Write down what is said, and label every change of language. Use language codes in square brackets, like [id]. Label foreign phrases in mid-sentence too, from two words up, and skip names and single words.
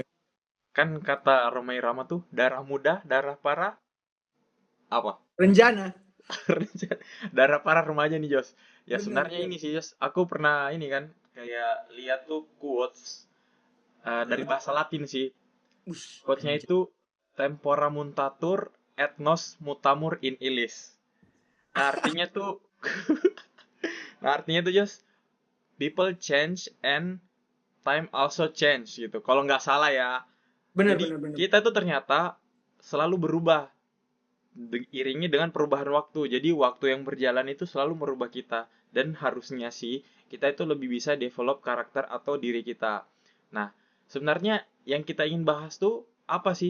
[id] kan kata Romai Rama tuh darah muda, darah para apa? Rencana. Darah para remaja nih Jos. Ya sebenarnya Bener. ini sih Jos, aku pernah ini kan kayak lihat tuh quotes dari Heeh. bahasa Latin sih. Wih, Quotesnya anjir. [la] itu tempora muntatur ethnos mutamur in illis. [id] Nah artinya tuh, nah artinya tuh Jos, [en] people change and time also change [id] gitu. Kalau nggak salah ya. Jadi Bener. kita tuh ternyata selalu berubah diiringi dengan perubahan waktu. Jadi waktu yang berjalan itu selalu merubah kita dan harusnya sih kita itu lebih bisa develop karakter atau diri kita. Nah, sebenarnya yang kita ingin bahas tuh apa sih?